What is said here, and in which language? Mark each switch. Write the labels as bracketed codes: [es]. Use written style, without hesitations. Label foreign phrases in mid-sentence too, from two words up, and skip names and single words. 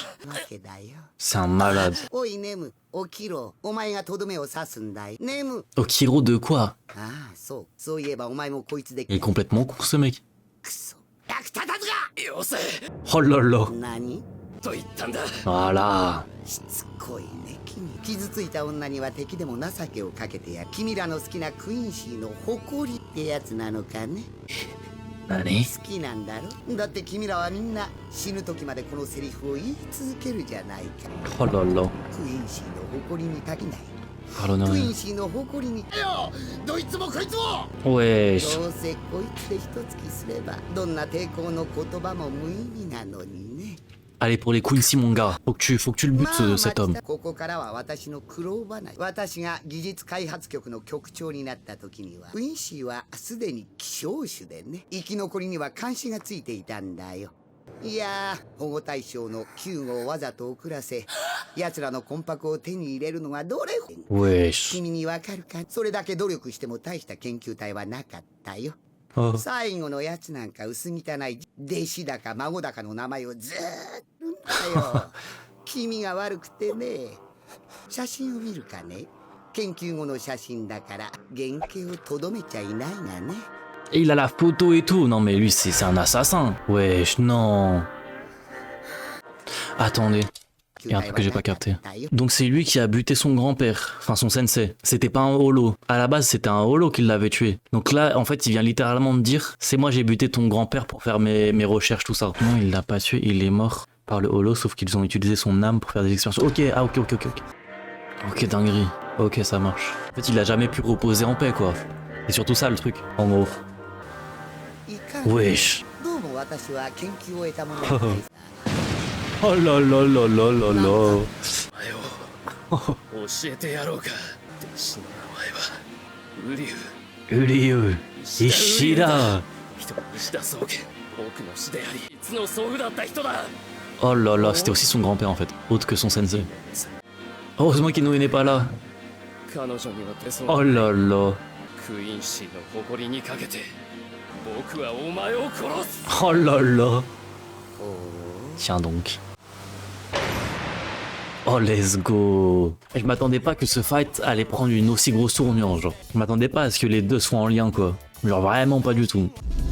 [fr] C'est un malade. [ja] おいネム、起きろ。お前がとどめを刺すんだい。ネム。 [fr] Okiro de quoi? [ja] ああ、そう。そういえばお前もこいつで。 [fr] Il est complètement con ce mec. [ja] くそ。役立たずが。よせ。 [fr] Oh là là. [ja] 何？と言ったんだ。 [fr] Voilà. [ja] しつこいね君。傷ついた女には敵でも情けをかけてや。君らの好きなクイーンシーの誇りってやつなのかね。 [fr] Allez. [ja] 好きなんだろ。だって君らはみんな死ぬ時までこのセリフを言い続けるじゃないか。 [fr] Oh là là. [ja] クイーンシーの誇りに限らない。 [fr] Pardonne [ja] クイー [fr] rien. [ja] ンシーの誇りに。よ、どいつもこいつも。 [fr] Wesh. [ja] どうせこいつで一突きすればどんな抵抗の言葉も無意味なのにね。 [fr] Allez pour les Quincy mon gars. Faut que tu le butes cet homme. [ja] ここからは私の苦労話。私が技術開発局の局長になった時にはクインシーはすでに希少種でね、生き残りには監視がついていたんだよ。いやー、保護対象の救護をわざと遅らせ奴らの魂魄を手に入れるのがどれほど。 [fr] Wesh. [ja] 君にわかるか。それだけ努力しても大した研究体はなかったよ。 Oh. 最後のやつなんか薄汚い弟子だか孫だかの名前をずーっとだよ。君が悪くてね。写真を見るかね。研究後の写真だから原型をとどめちゃいないがね。 [fr] Et il a la photo et tout. Non mais lui c'est un assassin. Wesh, non. Attendez. Il y a un truc que j'ai pas capté. Donc c'est lui qui a buté son grand-père, enfin son sensei. C'était pas un holo. À la base c'était un holo qui l'avait tué. Donc là en fait il vient littéralement de dire c'est moi j'ai buté ton grand-père pour faire mes recherches tout ça. Non il l'a pas tué, il est mort par le holo sauf qu'ils ont utilisé son âme pour faire des expériences. Ok, ah ok. Ok dinguerie. Ok ça marche. En fait il a jamais pu reposer en paix quoi. C'est surtout ça le truc en gros. Wesh. Oh là là là là là là. [ja] 教えてやろうか。弟子の名前はウリュウ。 Uryu. Ishida. 人の石田宗家。僕の師であり、いつの祖父だった人だ。 [fr] Oh là là, c'était aussi son grand-père en fait, autre que son sensei. Heureusement qu'Inoue n'est pas là. [ja] 彼女には手相。 [fr] Oh là là. [ja] クイーンシーの誇りにかけて、僕はお前を殺す。 [fr] Oh là là. Tiens donc. [en] Oh let's go. [fr] Je m'attendais pas que ce fight allait prendre une aussi grosse tournure genre. Je m'attendais pas à ce que les deux soient en lien quoi. Genre vraiment pas du tout.